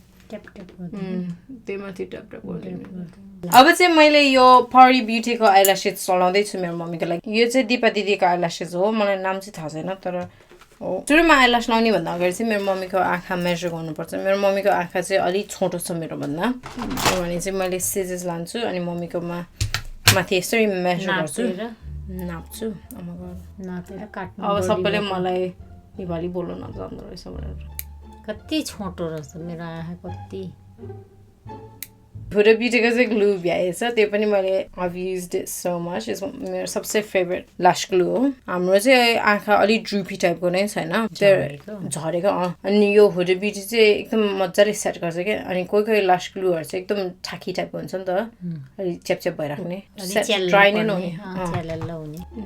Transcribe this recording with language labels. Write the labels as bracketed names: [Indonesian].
[Nepali] त्यही माथि ट्याप गरिदिनु अब चाहिँ मैले यो परी ब्युटीको आइल्यासेस चलाउँदैछु मेरो मम्मीको लागि यो चाहिँ दिपा दिदीको आइल्यासेस हो मलाई नाम चाहिँ थाहा छैन तर हो सुरुमा आइल्यास लाउने भन्दा अगाडि चाहिँ मेरो मम्मीको आँखा मेजर गर्नुपर्छ मेरो मम्मीको आँखा चाहिँ अलिक छोटो छ मेरो भन्दा किनभने चाहिँ मैले सिजर्स लान्छु अनि मम्मीकोमा माथि यसरी मेजर गर्छु नाप्छु अब सबैले मलाई नेपाली बोल्नु नजान्दो रहेछ भनेर कति छोटो रहेछ मेरो आँखा कति HudaBeautyको चाहिँ ग्लु भ्याएछ त्यो पनि मैले [English] I've used it so much [Nepali] मेरो सबसे फेभरेट लाश ग्लु हो हाम्रो चाहिँ आँखा अलिक ड्रुपी टाइपको नै छैन त्यो झरेको अनि यो HudaBeauty चाहिँ एकदम मजाले सेट गर्छ क्या अनि कोही कोही लाश ग्लुहरू चाहिँ एकदम ठाकी टाइपको हुन्छ नि त अलिक च्याप भइराख्ने ड्राई नै नहुने